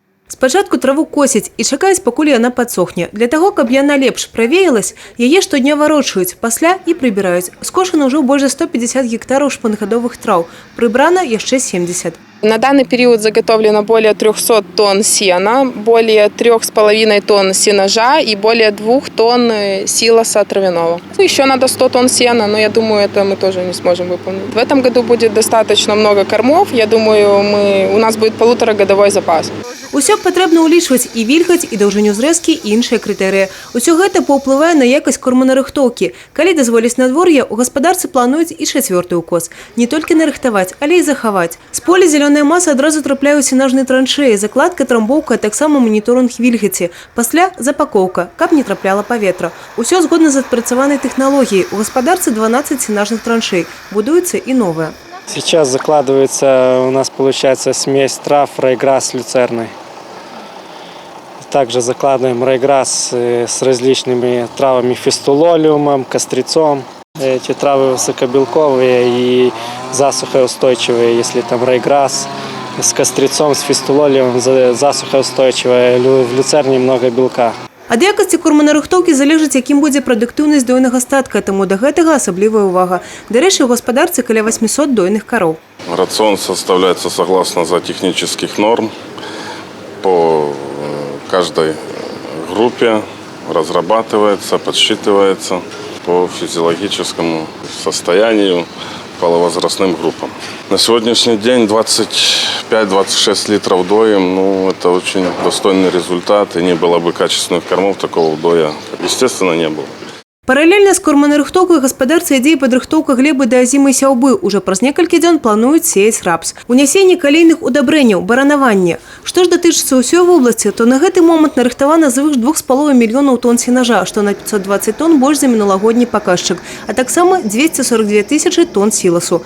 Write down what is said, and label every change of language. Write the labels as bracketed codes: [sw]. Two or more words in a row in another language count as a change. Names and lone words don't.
[be] Спачатку траву косяць і чакаюць, пакуль яна падсохне. Для таго, каб яна лепш правеялась, яе штодня варочаюць, пасля і прыбіраюць. Скошана ўжо больш за 150 гектараў шпангадовых траў, прыбрана яшчэ 70. [ru] На данный период заготовлено более 300 тонн сена, более 3,5 тонн сенажа и более 2 тонн силоса травяного. Еще надо 100 тонн сена, но я думаю, это мы тоже не сможем выполнить. В этом году будет достаточно много кормов. Я думаю, у нас будет 1,5-годовой запас. [be] Усё патрэбна ўлічваць і вільгаць, і даўжыню зрэзкі, і іншыя крытэрыі. Усё гэта паўплывае на якасць корманарыхтоўкі. Калі дазволяць надвор'е, у гаспадарцы плануюць і 4-й укос. Не толькі нарыхтаваць, але і захаваць. З поля зялёная маса адразу трапляе ў сенажныя траншэі, закладка, трамбоўка, таксама маніторынг вільгаці. Пасля запакоўка, каб не трапляла паветра. Усё згодна з адпрацаванай тэхналогіяй. У гаспадарцы 12 сенажных траншэй. Будуюцца і новыя. [ru] Сейчас закладывается, у нас получается смесь трав райграсс с люцерной. Также закладываем райграсс с различными травами, фистулолиумом, кострицом. Эти травы высокобелковые и засухоустойчивые. Если там райграсс с кострицом, с фистулолиумом засухоустойчивые, в люцерне много белка. [be] Ад якасці корманарыхтоўкі залежыць, якім будзе прадуктыўнасць дойнага статка, таму да гэтага асаблівая ўвага. Дарэчы, у гаспадарцы каля 800 дойных кароў. [ru] Рацион составляется согласно зоотехнических норм. По каждой группе разрабатывается, подсчитывается по физиологическому состоянию, половозрастным группам. На сегодняшний день 25-26 литров доем, это очень достойный результат, и не было бы качественных кормов, такого доя, естественно, не было. [be] Паралельна з корманарыхтоўкай гаспадарцы ідзе і падрыхтоўка глебы да азімы сяўбы. Уже праз некалькі дзён плануюць сеяць рапс. Унясенне калійных удабрэнняў, баранаванне. Што ж датычыцца ўсёй вобласці, то на гэты момант нарыхтавана звыш 2,5 мільёнаў тонн сенажа, што на 520 тонн больш за мінулагодні паказчык, а таксама 242 тысячы тонн сіласу.